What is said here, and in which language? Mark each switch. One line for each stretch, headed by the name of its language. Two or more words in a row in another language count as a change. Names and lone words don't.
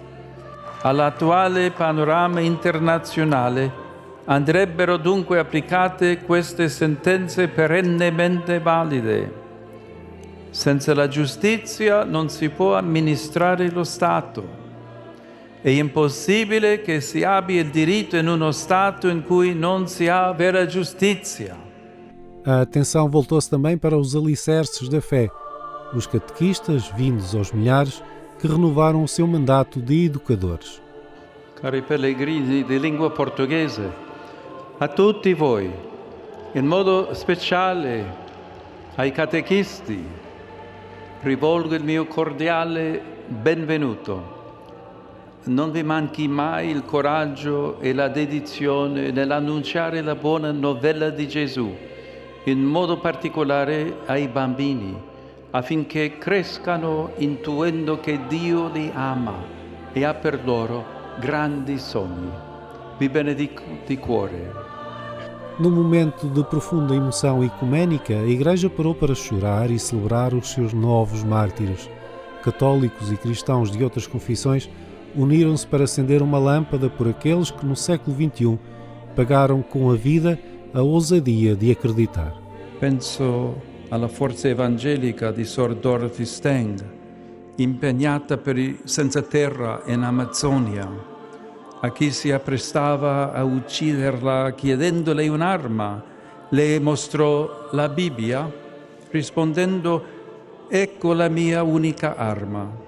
Italian: All'attuale panorama internazionale andrebbero dunque applicate queste sentenze perennemente valide. Senza la giustizia non si può amministrare lo Stato. È impossibile che si abbia il diritto in uno Stato in cui non si ha vera giustizia.
Portuguese: A atenção voltou-se também para os alicerces da fé, os catequistas, vindos aos milhares, que renovaram o seu mandato de educadores.
Italian: Cari pellegrini di lingua portoghese, a tutti voi, in modo speciale ai catechisti, rivolgo il mio cordiale benvenuto. Non vi manchi mai il coraggio e la dedizione nell'annunciare la buona novella di Gesù, in modo particolare ai bambini, affinché crescano intuendo che Dio li ama e ha per loro grandi sogni. Vi benedico di cuore.
Portuguese: Num momento de profunda emoção ecuménica, a Igreja parou para chorar e celebrar os seus novos mártires. Católicos e cristãos de outras confissões uniram-se para acender uma lâmpada por aqueles que no século XXI pagaram com a vida a ousadia de acreditar.
Italian: Penso alla forza evangelica di Sor Dorothy Stang, impegnata per i senza terra in Amazzonia, a chi si apprestava a ucciderla chiedendole un'arma, le mostrò la Bibbia rispondendo: ecco la mia unica arma.